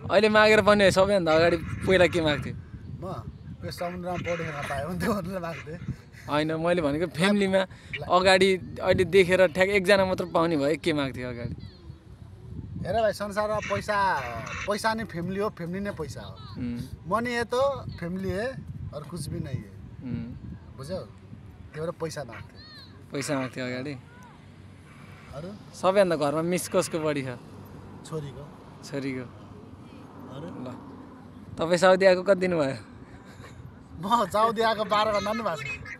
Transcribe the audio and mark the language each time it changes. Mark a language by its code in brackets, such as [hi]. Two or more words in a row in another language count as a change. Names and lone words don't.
[ne] अहिले मागेर पनि सबैभन्दा अगाडि पहिला के माग्थ्यो? म यो समुद्रमा पौडी खेल्न पाए हुन्थ्यो भनेर माग्थे। होइन मैले भनेको फ्यामिलीमा अगाडि अहिले देखेर ठ्याक एकजना मात्र पाउने भए के माग्थ्यो अगाडि? हेर भाइ, संसारमा पैसा नै फ्यामिली हो, फ्यामिली नै पैसा हो। [hi] मनी है तो फैमिली है और कुछ भी नहीं है, [ne] बुझ्यौ? त्यही भएर पैसा माग्थ्यो अगाडि। अरू सबैभन्दा घरमा मिस कसको बढी छ? छोरीको। ल तपाईँ साउदी आएको कति दिन भयो? म साउदी आएको 12 घन्टा नि भएको छ।